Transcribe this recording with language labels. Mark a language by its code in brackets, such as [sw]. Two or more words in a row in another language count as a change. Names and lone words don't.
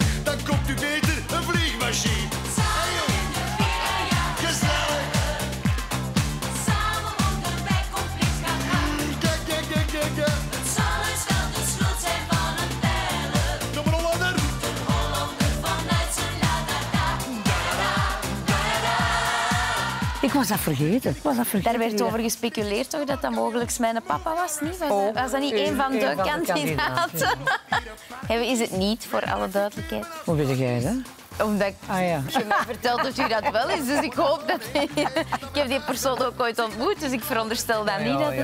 [nl] Dan komt u beter een vliegmachine. Samen in de file, ja, Gezellig. samen onderweg, complex papa. Kijk. Het zal eens wel de schuld zijn van een bellen. Kom maar, Hollander. De Hollander vanuit zijn la-da-da. Ik was dat vergeten. Daar werd over gespeculeerd toch, dat dat mogelijk mijn papa was, niet? Was dat niet een van de kandidaten? Is het niet, voor alle duidelijkheid? Hoe weet jij dat? Omdat Ah ja. je mij vertelt dat u dat wel is, dus ik hoop dat... Ik heb die persoon ook ooit ontmoet, dus ik veronderstel dan niet dat het...